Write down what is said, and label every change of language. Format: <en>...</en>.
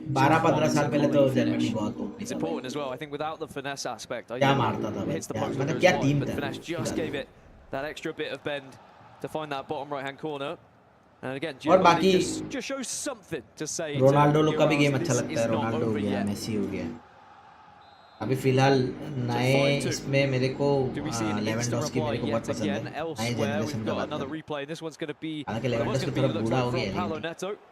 <hi>12-15 साल पहले तो जर्मनी बहुत हो.</hi> <en>It's important as well. I think without the finesse aspect,</en> <hi>क्या मारता था भाई. मतलब क्या टीम था.</hi> <en>Finesse just gave it that extra bit of bend to find that bottom right-hand corner. And again, Gio Bundy just shows something to say.</en> <hi>Ronaldo लोग का भी गेम अच्छा लगता है. रोनाल्डो हो गया, मेसी हो गया. अभी फिलहाल नए इसमें मेरे को लेवेंडोस्की मेरे को बहुत पसंद है. नए जनरेशन का बात है. हालांकि लेवेंडोस्की थोड़ा बूढ़ा हो गया है.</hi>